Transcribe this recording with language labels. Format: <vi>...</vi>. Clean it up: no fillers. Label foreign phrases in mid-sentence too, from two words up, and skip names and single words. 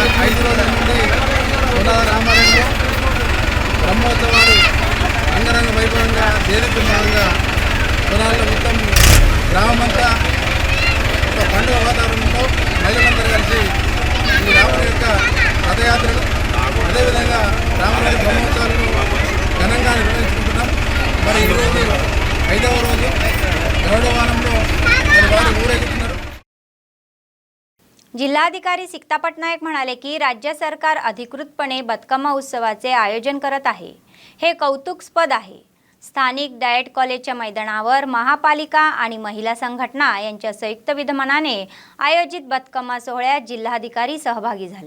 <te>5 రోజుల నుండి సోనాల రామాలయంలో బ్రహ్మోత్సవాలు అంగరంగ వైభవంగా దేదీప్యమానంగా సోనాలలో మొత్తం గ్రామమంతా ఒక పండుగ వాతావరణంలో మహిళలందరూ కలిసి ఈ రాముని యొక్క రథయాత్రలు అదేవిధంగా రాముని బ్రహ్మోత్సవాలను ఘనంగా నిర్వహించుకుంటున్నాం. మరి ఈరోజు 5వ రోజు గరుడ వాహనంలో మరి వారు ఊరేగుతున్నారు.</te> <mr>जिल्हाधिकारी सिक्ता पटनायक म्हणाले की राज्य सरकार अधिकृतपणे बतकमा उत्सवाचे आयोजन करत आहे. हे कौतुकास्पद आहे. स्थानिक डाएट कॉलेजच्या मैदानावर महापालिका आणि महिला संघटना यांच्या संयुक्त विद्यमानाने आयोजित बतकमा सोहळ्यात जिल्हाधिकारी सहभागी झाले.</mr>